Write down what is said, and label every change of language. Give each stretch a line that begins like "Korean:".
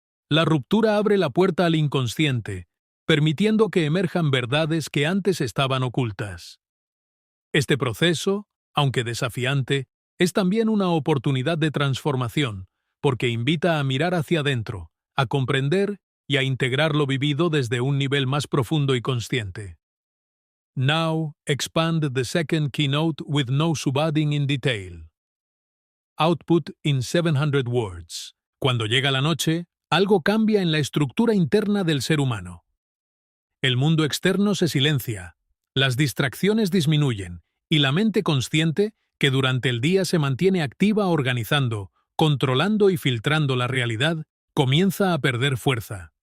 Spanish: La ruptura abre la puerta al inconsciente, permitiendo que emerjan verdades que antes estaban ocultas. Este proceso, aunque desafiante, es también una oportunidad de transformación, porque invita a mirar hacia adentro, a comprender y a integrar lo vivido desde un nivel más profundo y consciente.
English: Now, expand the second keynote with no subadding in detail. Output in 700 words.
Spanish: Cuando llega la noche, algo cambia en la estructura interna del ser humano. El mundo externo se silencia, las distracciones disminuyen, y la mente consciente, que durante el día se mantiene activa organizando, controlando y filtrando la realidad, comienza a perder fuerza.